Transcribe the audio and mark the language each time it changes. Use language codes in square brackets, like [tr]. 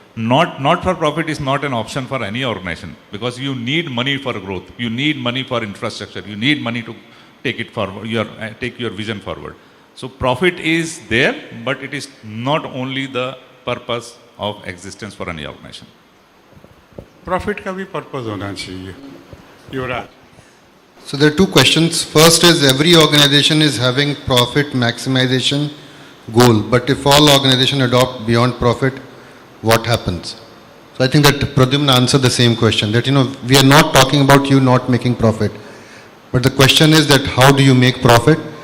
[en] Not for profit is not an option for any organization, because you need money for growth. You need money for infrastructure. You need money to take it forward, take your vision forward. So profit is there, but it is not only the purpose of existence for any organization. [hi] Profit का भी purpose होना चाहिए. युवराज. [en] So there are two questions. First is, every organization is having profit maximization goal, but if all organizations adopt beyond profit, what happens? So I think that Pradyumna answered the same question, that we are not talking about you not making profit, but the question is that how do you make profit